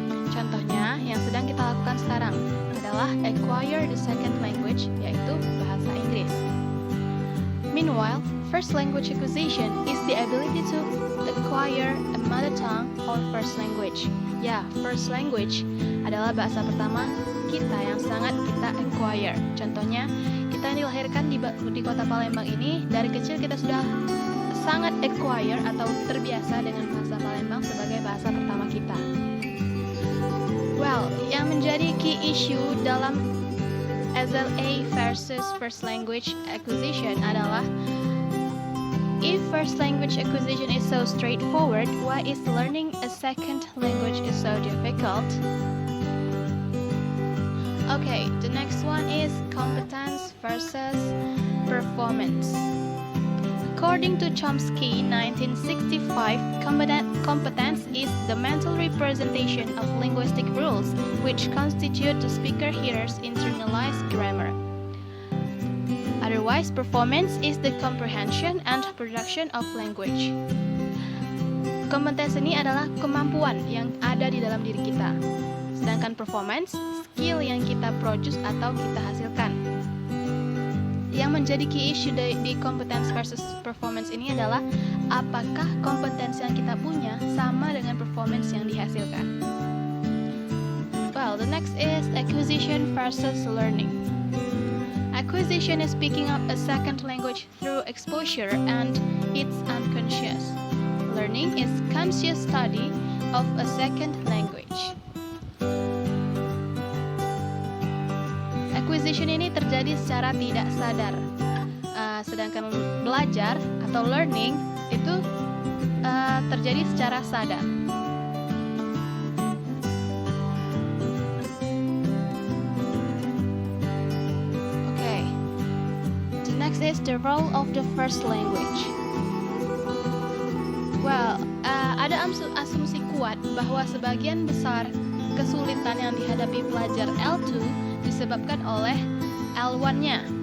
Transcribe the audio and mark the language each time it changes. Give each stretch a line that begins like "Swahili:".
Indonesian: Contohnya yang sedang kita lakukan sekarang adalah
English: acquire the second language,
Indonesian: yaitu bahasa Inggris.
English: Meanwhile, first language acquisition is the ability to acquire a mother tongue or first language.
Indonesian: Ya, first language adalah bahasa pertama kita yang sangat kita acquire. Contohnya, kita dilahirkan di kota Palembang ini, dari kecil kita sudah sangat acquire atau terbiasa dengan bahasa Palembang sebagai bahasa pertama kita.
English: Well,
Indonesian: yang menjadi key issue dalam SLA versus first language acquisition adalah,
English: if first language acquisition is so straightforward, why is learning a second language is so difficult? Okay, the next one is competence versus performance. According to Chomsky, 1965, competence is the mental representation of linguistic rules, which constitute the speaker-hearer's internalized grammar. Otherwise, performance is the comprehension and production of language.
Indonesian: Kompetensi ini adalah kemampuan yang ada di dalam diri kita, sedangkan performance, skill yang kita produce atau kita hasilkan. Yang menjadi key issue di competence versus performance ini adalah apakah kompetensi yang kita punya sama dengan performance yang dihasilkan.
English: Well, the next is acquisition versus learning. Acquisition is picking up a second language through exposure and it's unconscious. Learning is conscious study of a second language.
Indonesian: Acquisition ini terjadi secara tidak sadar, sedangkan belajar atau learning itu terjadi secara sadar.
English: Okay, the next is the role of the first language.
Indonesian: Well, ada asumsi kuat bahwa sebagian besar kesulitan yang dihadapi pelajar L2 disebabkan oleh L1-nya.